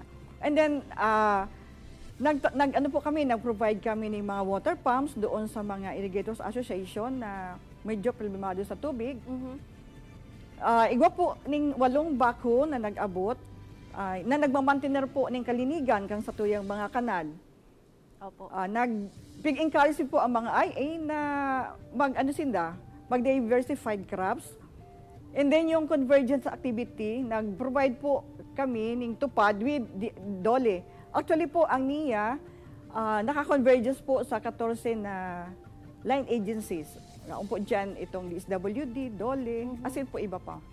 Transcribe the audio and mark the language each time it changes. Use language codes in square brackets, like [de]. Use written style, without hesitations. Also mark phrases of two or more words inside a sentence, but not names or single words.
[tl] And then, nag-provide kami ng mga [en] water pumps [tl] doon sa mga Irrigators Association na medyo problemado sa tubig. [bik] Igwa po ng 8 backhoe na nag-abot, na nagmamantener po ng kalinigan kang sa tuyang mga kanal. Opo. [tl] Encourage po ang mga IA na mag- [en] diversified crops. [tl] And then yung [en] convergence activity, [tl] nag-provide po kami ng tupad with DOLE. Actually po, ang NIA, naka-convergence po sa 14 na line agencies. [bik] Naon po dyan itong DSWD, DOLE, asin po iba pa.